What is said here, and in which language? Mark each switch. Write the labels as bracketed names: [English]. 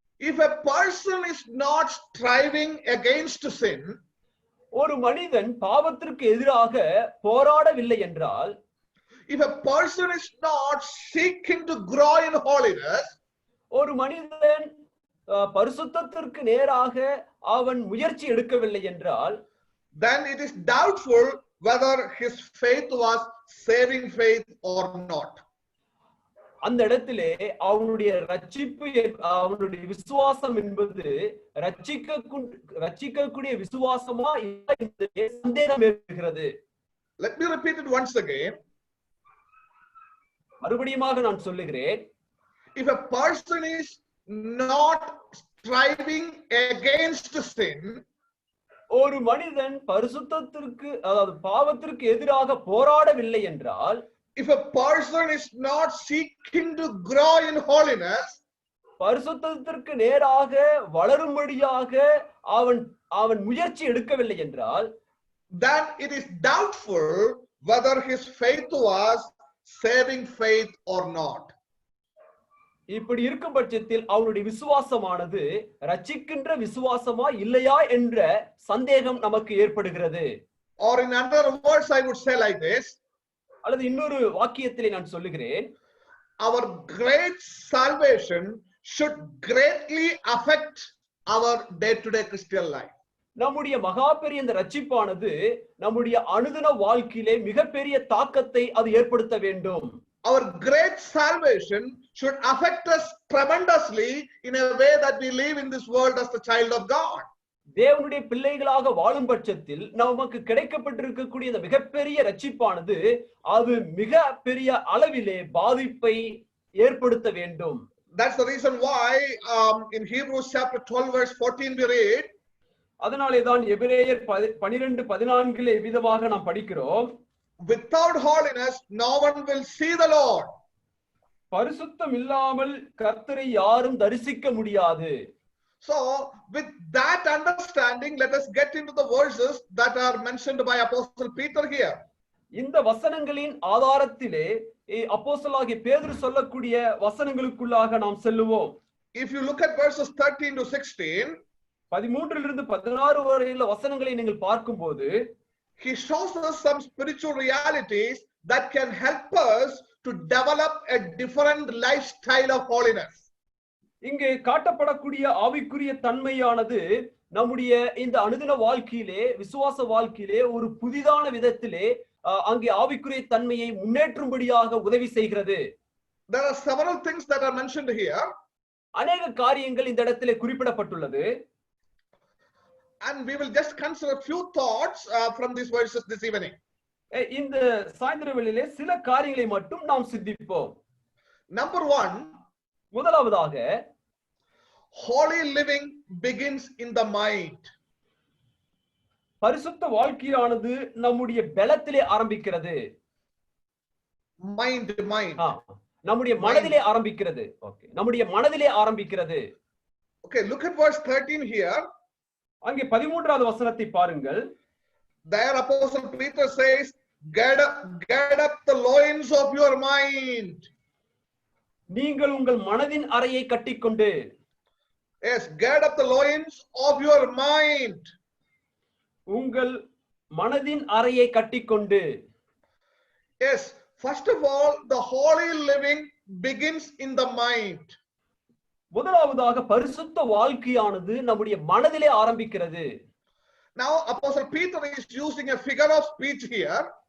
[English] If a person is not striving against sin, [Tamil] ஒரு மனிதன் பாவத்திற்கு எதிராக போராடவில்லை என்றால், [English] if a person is not seeking to grow in holiness, [Tamil] ஒரு மனிதன் பரிசுத்தத்திற்கு நேராக அவன் முயற்சி எடுக்கவில்லை என்றால், [English] then it is doubtful whether his faith was saving faith or not. [Tamil] அந்த இடத்திலே அவனுடைய ரட்சிப்பு, அவனுடைய விசுவாசம் என்பது ரட்சிக்கக்கூடிய விசுவாசமா என்பதிலே சந்தேகம் ஏற்படுகிறது. [English] Let me repeat it once again. [Tamil] மறுபடியுமாக நான் சொல்லுகிறேன், [English] if a person is not striving against sin, [Tamil] ஒரு மனிதன் பரிசுத்தத்திற்கு, அதாவது பாவத்திற்கு எதிராக போராடவில்லை என்றால், [English] if a person is not seeking to grow in holiness, [Tamil] பரிசுத்தத்திற்கு நேராக வளரும்படியாக அவன் முயற்சி எடுக்கவில்லை என்றால், [English] then it is doubtful whether his faith was saving faith or not. [Tamil] இப்படி இருக்கும் பட்சத்தில் அவனுடைய விசுவாசமானது ரட்சிக்கின்ற விசுவாசமா இல்லையா என்ற சந்தேகம் நமக்கு ஏற்படுகிறது. [English] Or in other words, I would say like this. [Tamil] அல்லது இன்னொரு வாக்கியத்திலே நான் சொல்லுகிறேன், [English] our great salvation should greatly affect our day-to-day Christian life. [Tamil] நம்முடைய மகா பெரிய இந்த ரட்சிப்பானது நம்முடைய அனுதின வாழ்க்கையிலே மிகப்பெரிய தாக்கத்தை அது ஏற்படுத்த வேண்டும். [English] Our great salvation should affect us tremendously in a way that we live in this world as the child of God. [Tamil] தேவனுடைய பிள்ளைகளாக வாழும் பட்சத்தில் நமக்கு கிடைக்கப்பட்டிருக்கக்கூடிய இந்த மிகப்பெரிய ரட்சிப்பானது அது மிக பெரிய அளவிலே பாதிப்பை ஏற்படுத்த வேண்டும். [English] That's the reason why in Hebrews chapter 12 verse 14 we read, [Tamil] அதனாலேதான் எபிரேயர் 12:14 விதமாக நாம் படிக்கிறோம், [English] without holiness no one will see the Lord. [Tamil] பரிசுத்தம் இல்லாமல் கர்த்தரை யாரும் தரிசிக்க முடியாது. [English] So with that understanding, let us get into the verses that are mentioned by Apostle Peter here. [Tamil] இந்த வசனங்களின் ஆதாரத்திலே அப்போஸ்தலனாகிய பேதுரு சொல்லக்கூடிய வசனங்களுக்குள்ளாக நாம் செல்லுவோம். [English] If you look at verses 13 to 16, [Tamil] 13 16 வரையுள்ள வசனங்களை நீங்கள் பார்க்கும்போது, [English] he shows us some spiritual realities that can help us to develop a different lifestyle of holiness. [Tamil] இங்கே காட்டப்படக்கூடிய ஆவிக்குரிய தன்மையானது நம்முடைய இந்த அனுதின வாழ்க்கையிலே விசுவாச வாழ்க்கையிலே ஒரு புதிதான விதத்திலே அங்கே ஆவிக்குரிய தன்மையை முன்னேற்றும்படியாக உதவி செய்கிறது. [English] There are several things that are mentioned here. [Tamil] அநேக காரியங்கள் இந்த இடத்திலே குறிப்பிடப்பட்டுள்ளது. [English] And we will just consider a few thoughts from these verses this evening. [Tamil] இந்த சாயந்திர வேளையிலே சில காரியங்களை மட்டும் நாம் சிந்திப்போம். [English] Number one, [Tamil] முதலாவதாக [English] holy living begins in the mind. [Tamil] பரிசுத்த வாழ்க்கையானது நம்முடைய பலத்திலே ஆரம்பிக்கிறது. [English] Mind. [Tamil] நம்முடைய மனதிலே ஆரம்பிக்கிறது. ஓகே, நம்முடைய மனதிலே ஆரம்பிக்கிறது. [English] Okay, look at verse 13 here. [Tamil] அங்கே 13வது வசனத்தை பாருங்கள். [English] There Apostle Peter says, get up the loins of your mind. [Tamil] நீங்கள் உங்கள் மனதின் அறையை கட்டிக்கொண்டு. [English] Yes, get up the loins of your mind. [Tamil] உங்கள் மனதின் அறையை கட்டிக்கொண்டு. [English] Yes, first of all, the holy living begins in the mind. [Tamil] முதலாவதாக பரிசுத்த வாழ்க்கையானது நம்முடைய மனதிலே ஆரம்பிக்கிறது. [English] Now Apostle Peter is using a figure of speech here.